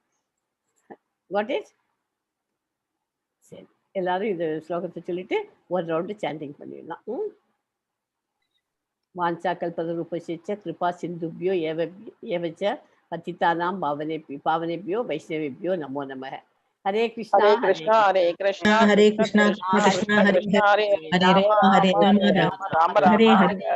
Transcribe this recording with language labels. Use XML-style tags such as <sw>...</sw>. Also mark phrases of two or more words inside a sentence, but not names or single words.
<en>what is</en> <ta>சரி, எல்லாரும் இது ஸ்லோகத்தை சொல்லிட்டு ஒரு</ta> <en>round chanting</en> <ta>பண்ணிடலாம்.</ta> <sa>वाञ्छा कल्पतरुभ्यश्च कृपा सिन्धुभ्य एव च पतितानां पावनेभ्यो वैष्णवेभ्यो नमो नमः. ஹரே கிருஷ்ணா ஹரே கிருஷ்ணா ஹரே கிருஷ்ணா ஹரே கிருஷ்ணா கிருஷ்ணா கிருஷ்ணா கிருஷ்ணா ஹரே கிருஷ்ணா ஹரே ஹரே ராம ராம ஹரே ஹரே ராம ராம ராம ஹரே ராம ஹரே ஹரே</sa>